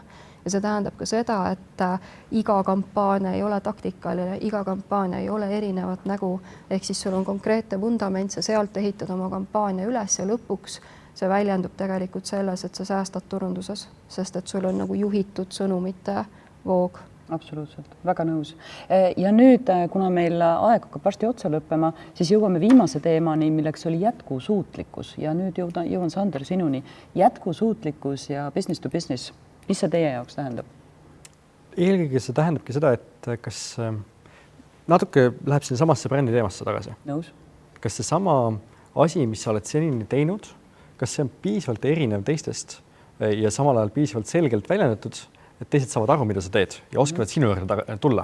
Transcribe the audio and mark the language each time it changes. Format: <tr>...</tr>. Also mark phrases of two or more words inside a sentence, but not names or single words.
<et>Ja see tähendab ka seda, et iga kampaania ei ole taktikaline, iga kampaania ei ole erinevat nägu, ehk siis sul on konkreetne vundament, sa sealt ehitad oma kampaania üles ja lõpuks see väljendub tegelikult selles, et sa säästad turunduses, sest et sul on nagu juhitud sõnumite voog. Absoluutselt, väga nõus. Ja nüüd, kuna meil aeg hakkab varsti otsa lõppema, siis jõuame viimase teemani, milleks oli jätkusuutlikkus. Ja nüüd jõuan Sander sinuni. Jätkusuutlikkus ja</et> <en>business to business.</en> <et>Mis see teie jaoks tähendab? Eelkõige see tähendabki seda, et kas natuke läheb sinna samasse brändi teemasse tagasi. Nõus. Kas see sama asi, mis sa oled senini teinud, kas see on piisavalt erinev teistest ja samal ajal piisavalt selgelt väljendatud, et teised saavad aru, mida sa teed ja oskavad sinu juurde tulla.</et>